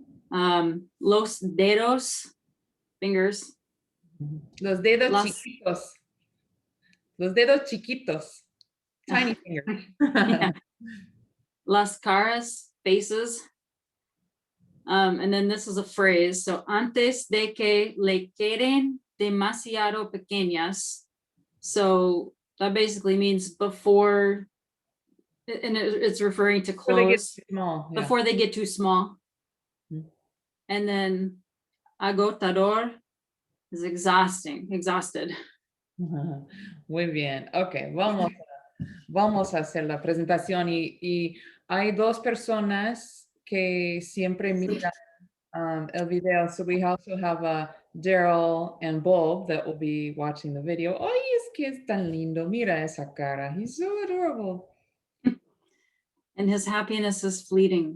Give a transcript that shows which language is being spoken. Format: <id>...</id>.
<es>Los dedos, fingers. Los dedos Las chiquitos. Los dedos chiquitos.</es> <en>Tiny finger.</en> <es>yeah. Las caras, faces.</es> <en>And then this is a phrase.</en> <es>So antes de que le queden demasiado pequeñas.</es> <en>So that basically means before, and it's referring to Before they get clothes, too small. Yeah. before they get too small. And then agotador is exhausted.</en> <es>Muy bien. Ok, vamos a hacer la presentación y hay dos personas que siempre miran el video.</es> <en>So we also have Daryl and Bob that will be watching the video.</en> <es>Ay, es que es tan lindo. Mira esa cara.</es> <en>He's so adorable. And his happiness is fleeting.</en>